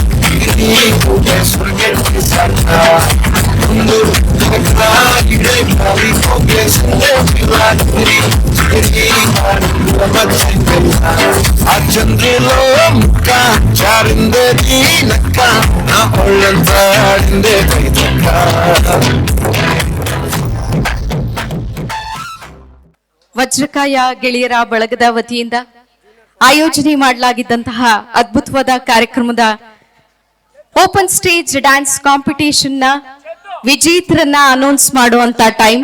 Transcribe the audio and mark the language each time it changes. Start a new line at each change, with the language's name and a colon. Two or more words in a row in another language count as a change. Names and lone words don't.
Telugu: ఆ చంద్రులో ముక్క చారిందేది నక్క నా ఒళ్ళంతా ఆడిందే కైతక్క.
Kannada: ವಜ್ರಕಾಯ ಗೆಳೆಯರ ಬಳಗದ ವತಿಯಿಂದ ಆಯೋಜನೆ ಮಾಡಲಾಗಿದ್ದಂತಹ ಅದ್ಭುತವಾದ ಕಾರ್ಯಕ್ರಮದ
English: open stage dance competition
Kannada: ನ ವಿಜೇತರನ್ನ ಅನೌನ್ಸ್ ಮಾಡುವಂತ ಟೈಮ್.